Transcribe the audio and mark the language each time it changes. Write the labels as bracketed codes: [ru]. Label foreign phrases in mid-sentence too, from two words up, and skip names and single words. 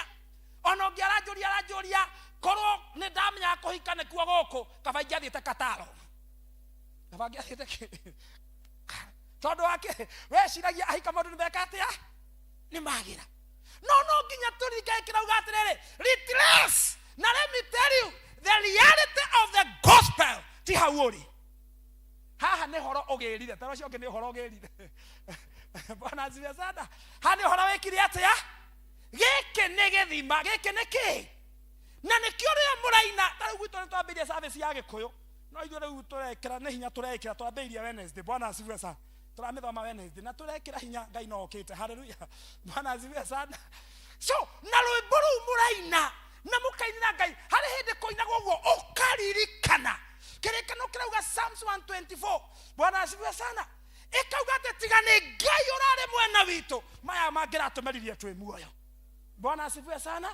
[ki] Ona ũngĩ aranjũria korwo nĩ ndamenya kũhika nĩkuo gũkũ kaba ingĩathiĩte Kataro. Kaba ingĩathiĩte tondũ wake weciragia ahika maũndũ nĩmeka atĩa nĩ magĩra. No nginya tũrike kĩrauga atĩrĩrĩ replace. [en] Now let me tell you the reality of the gospel [ki] ti hau ũrĩ. Haha nĩ horo ũgĩrire. Tara ũcio ũngĩ nĩ horo ũgĩrire. [sw] Bwana asifiwe sana. [ki] Ha nĩ horo wĩkire atĩa. Gĩkĩ nĩ gĩthima. Gĩkĩ nĩ kĩ. Na nĩkĩo rĩo mũraina. Tarĩu gwitũ nĩ twambĩrĩria service ya Gĩkũyũ. No ithuĩ rĩu tũrekĩra nĩ hinya tũrekĩra twambĩrĩria Wednesday. [sw] Bwana asifiwe sana. [ki] Turamithoma Wednesday na turekĩra hinya Ngai no okĩte. [sw] Hallelujah. Bwana asifiwe sana. [ki] So na rwĩmbo rũu mũraina na mũkainĩra Ngai harĩ hĩndĩ kũinagwo ũguo ũkaririkana kĩrĩkanĩro kĩrauga Psalms 124. [sw] Bwana asifiwe sana. [ki] Ĩkauga atĩ tiga nĩ Ngai ũrarĩ mwena witũ maya mangĩratũmeririe twĩ muoyo. [sw] Bwana asifiwe sana.